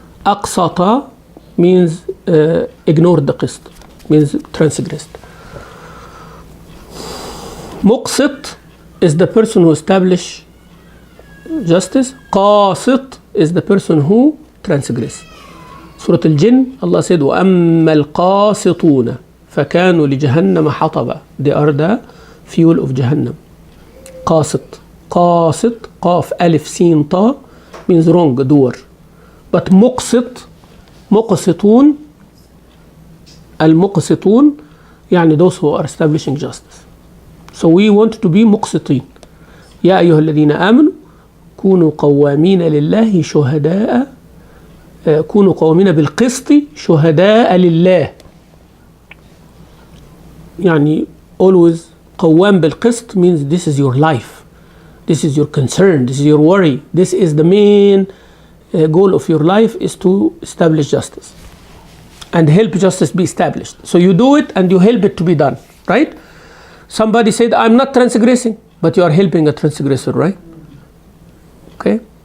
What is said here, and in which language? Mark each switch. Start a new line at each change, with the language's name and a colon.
English: Aqsata means ignored the qist, means transgressed. Muqsit is the person who establishes justice. Qasit is the person who transgress. Surah Al-Jinn, Allah said,
Arabic: وَأَمَّا الْقَاسِطُونَ فَكَانُوا لِجَهَنَّمَ حَطَبًا.
English: They are the fuel of Jahannam. Qasit. Qasit, qaf, alif, sin, ta means wrong, doer. But muqsit, muqsitun, al-muqsitun, يعني those who are establishing justice. So we want to be muqsitin.
Arabic: يا أيها الذين آمنوا كونوا قوامين لله شهداء كونوا قوامين بالقسط شهداء لله.
English: يعني always
Arabic: قوام بالقسط
English: means this is your life, this is your concern, this is your worry, this is the main goal of your life, is to establish justice and help justice be established. So you do it and you help it to be done, right? Somebody said, I'm not transgressing, but you are helping a transgressor, right? Okay.